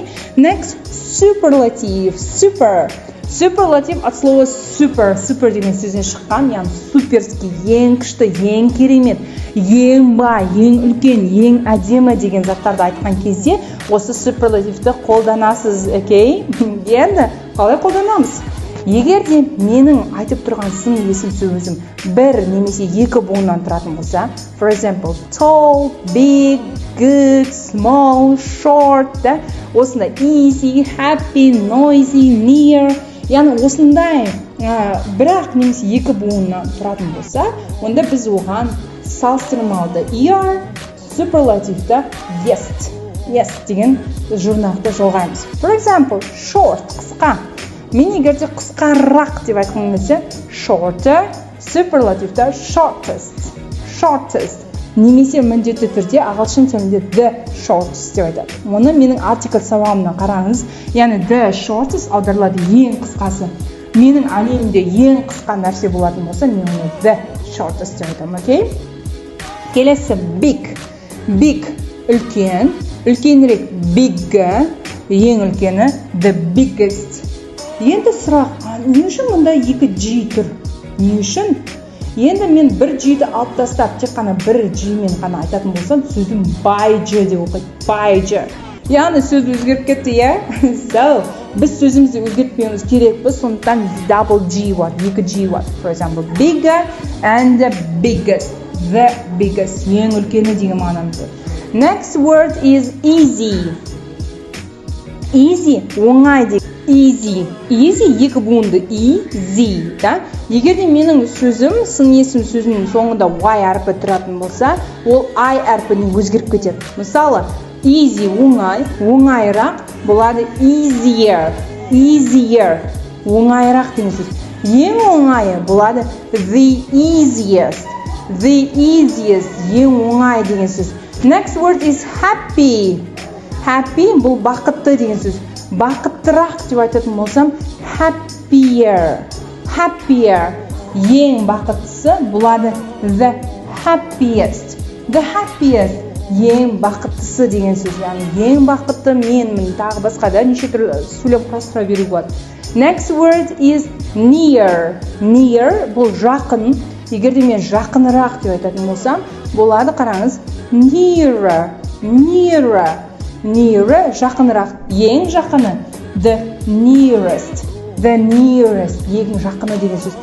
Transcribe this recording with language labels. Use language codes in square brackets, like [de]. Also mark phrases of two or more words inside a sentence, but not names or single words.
[en] Next, superlative, Superlative [ru] от слова [kk] super деген сөзден шыққан, яғни суперский, ең күшті, ең керемет, ең бай, ең үлкен, ең әдемі деген заттарды айтқан кезде осы superlative-ті қолданасыз, окей? Енді қалай қолданамыз? Егер де менің айтып тұрған сын есім сөзім бір немесе екі буыннан тұратын болса, [en] for example, tall, big, good, small, short, [kk] да? [en] Осындай easy, happy, noisy, near, [kk] яғни осындай бірақ немесе екі буыннан тұратын болса, онда біз оған салыстырмалды er, superlative-да yes деген жұрнақты жолғаймыз. [en] For example, short, [kk] қысқа. Мен егерде қысқарақ деп айтқан кезде shorter, superlative-да shortest. Немесе міндетті түрде ағылшын тілінде [en] the shortest [kk] деп айтады. Оны менің артикль сабағымнан қараңыз. Яғни [en] the shortest [kk] аударылады ең қысқасы. Менің әлемімде ең қысқа нәрсе болатын болса, мен оны [en] the shortest [kk] деп айтамын, окей? Келесі big, үлкен, үлкенірек big, ең үлкені [en] the biggest. [kk] Енді сұрақ, не үшін мұнда екі G тұр? Не үшін? Енді мен бір G-ді алып тастап, тек қана бір G-мен ғана айтатын болсам, сөзім [en] by G [kk] деп оқиды. [en] By G. [kk] Яғни сөз өзгеріп кетті, я? So, біз сөзімізді өзгертпеуіміз керекпіз, сондықтан [en] double G [kk] бар, екі G бар. [en] For example, bigger and the biggest. The biggest. [kk] Ең үлкені деген мағынамыз. [en] Next word is easy. Easy, [kk] оңай деген. Easy екі буынды easy, да? Егер де менің сөзім, сын есім сөзінің соңында y әрпі тұратын болса, ол I әрпіне өзгеріп кетеді. Мысалы, easy оңайырақ болады easier, оңайырақ деген сөз. Ең оңайы болады [en] the easiest, [kk] ең оңай деген сөз. [en] Next word is happy [kk] бұл бақытты деген сөз. Бақыттырақ деп айтатын болсам happier, ең бақыттысы болады [en] the happiest, [kk] ең бақыттысы деген сөз. Яғни ең бақытты менмін, тағы басқа да неше түрлі сөйлем құрастыра беруге болады. [en] Next word is near [kk] бұл жақын. Егер де мен жақынырақ деп айтатын болсам, болады, қараңыз, nearer жақынырақ, ең жақыны [en] the nearest, [kk] ең жақыны деген сөз.